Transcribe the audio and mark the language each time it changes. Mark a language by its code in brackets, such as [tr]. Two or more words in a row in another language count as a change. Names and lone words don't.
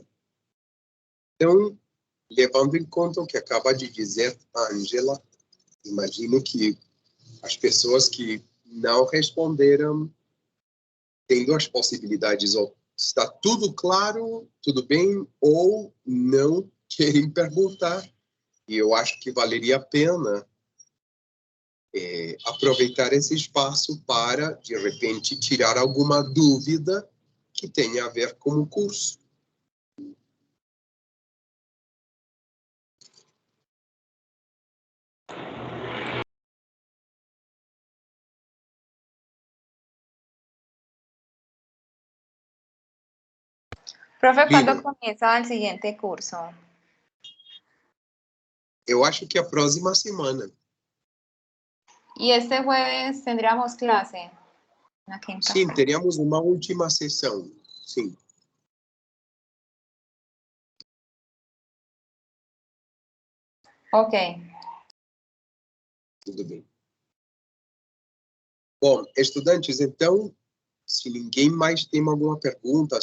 [pt] Então, levando em conta o que acaba de dizer a Angela, imagino que as pessoas que não responderam têm duas possibilidades: ou está tudo claro, tudo bem, ou não querem perguntar. E eu acho que valeria a pena aproveitar esse espaço para, de repente, tirar alguma dúvida que tenha a ver com o curso. [es] Profe, ¿cuándo Lina, comienza el siguiente curso? [pt] eu acho que a próxima semana. [es] Y este jueves tendríamos clase aquí en [pt] Sim, [es] café. [pt] teríamos uma última sessão. Sim. Ok. Tudo bem. Bom, estudantes, então, se ninguém mais tem alguma pergunta